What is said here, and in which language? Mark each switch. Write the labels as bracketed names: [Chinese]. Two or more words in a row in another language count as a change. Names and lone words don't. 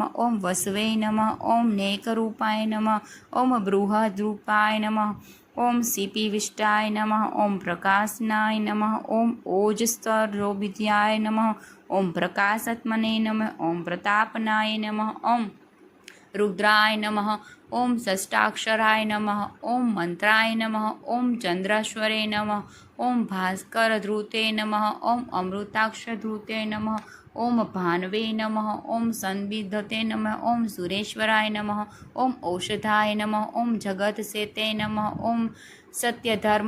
[Sanskrit] ઓમ વસવે નમઃ. ઓમ નેકરૂપાય નમઃ. ઓમ બૃહદ્રૂપાય નમઃ. ઓમ સીપીવિષ્ટાય નમઃ ઓમ પ્રકાશનાય નમઃ ઓમ ઓજસ્તરોભિધ્યાય નમઃ ઓમ પ્રકાશાત્મને નમઃ ઓમ પ્રતાપનાય નમઃ ઓમ रुद्राय नमः ओम षष्ठाक्षराय नमः ओम मंत्राय नमः ओम चंद्रेश्वरे नमः ओम भास्कर ध्रुते नमः ओम अमृताक्ष ध्रुते नमः ओम भानवे नमः ओम संविधते नमः ओम सुरेश्वराय नमः ओम औषधाय नमः ओम जगत सेते नमः ओम सत्यधर्म